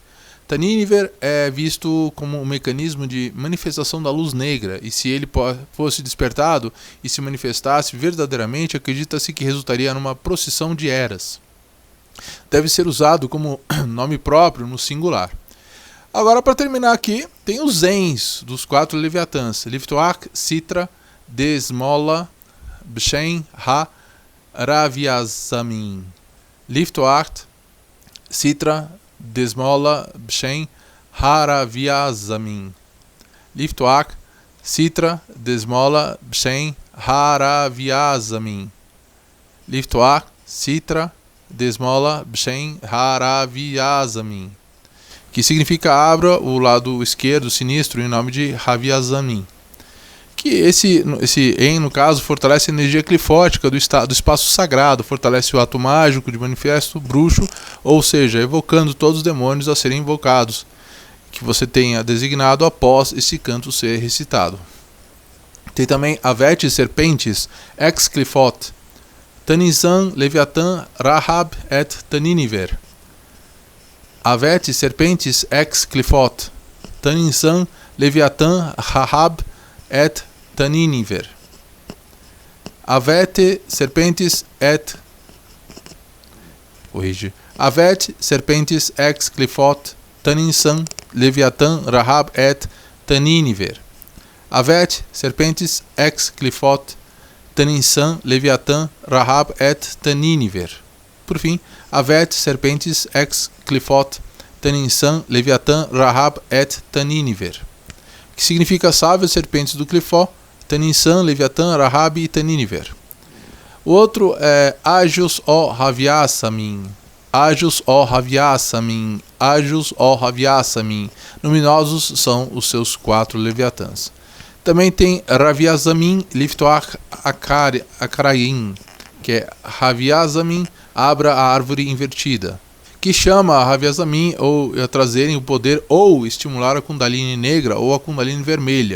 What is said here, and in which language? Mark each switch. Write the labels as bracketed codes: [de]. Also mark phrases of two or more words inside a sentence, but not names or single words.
[pt] Taninniver é visto como um mecanismo de manifestação da luz negra, e se ele fosse despertado e se manifestasse verdadeiramente, acredita-se que resultaria numa procissão de eras. Deve ser usado como nome próprio no singular. Agora, para terminar aqui, tem os Zens dos 4 Leviatãs: Liftoach, Sitra, Desmola, Bshen, Ha, Raviazamin. Liftoach, Sitra, Desmola, Bshen, Ha, Raviazamin. Liftoach, Sitra desmola bshen haraviazamin. Liftoach Sitra desmola bshen haraviazamin. Que significa abra o lado esquerdo sinistro em nome de Haviazamin. Que esse em, no caso, fortalece a energia clifótica do espaço sagrado, fortalece o ato mágico de manifesto bruxo, ou seja, evocando todos os demônios a serem invocados, que você tenha designado após esse canto ser recitado. Tem também [la] Avet Serpentes ex Clifot, Taninsan Leviathan Rahab et Taniniver. Avet Serpentes ex Clifot, Taninsan Leviathan Rahab et Taniniver. Avet Serpentes et Avet Serpentes ex Clifot, Taninsan Leviathan Rahab et Taniniver. Avet Serpentes ex Clifot, Taninsan Leviathan Rahab et Taniniver. [pt] Por fim, [la] Avet Serpentes ex Clifot, Taninsan Leviathan Rahab et Taniniver. [pt] Que significa salve as serpentes do Clifó, Taninsan, Leviatã, Rahab e Taniniver. O outro é Agios o Haviasamin, Agios o Haviasamin, Agios o Haviasamin. Luminosos são os seus 4 Leviatãs. Também tem Raviazamin Liftoach Akaraim, que é Haviazamin, abra a árvore invertida, que chama a Haviazamin ou a trazerem o poder ou estimular a Kundalini negra ou a Kundalini vermelha.